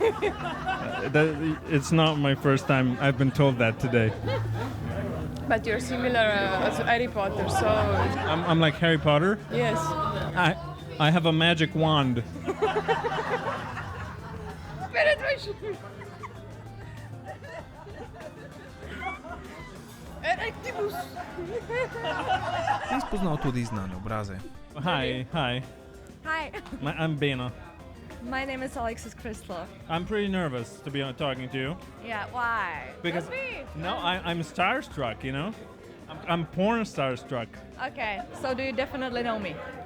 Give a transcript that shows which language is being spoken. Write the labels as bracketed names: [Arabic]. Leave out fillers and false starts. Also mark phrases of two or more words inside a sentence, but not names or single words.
[English] It's not my first time I've been told that today. But you're similar to Harry Potter, so... I'm like Harry Potter? Yes. I have a magic wand. Penetration! Erectibus! [Slovenian] In spoznal tudi znane obraze. [English] Hi. Hi, I'm Bena. my name is ALEXIS CRYSTAL. I'm pretty nervous to be talking to you. Yeah, why? Because no, I'm starstruck, you know? I'm porn starstruck. Okay, so do you definitely know me?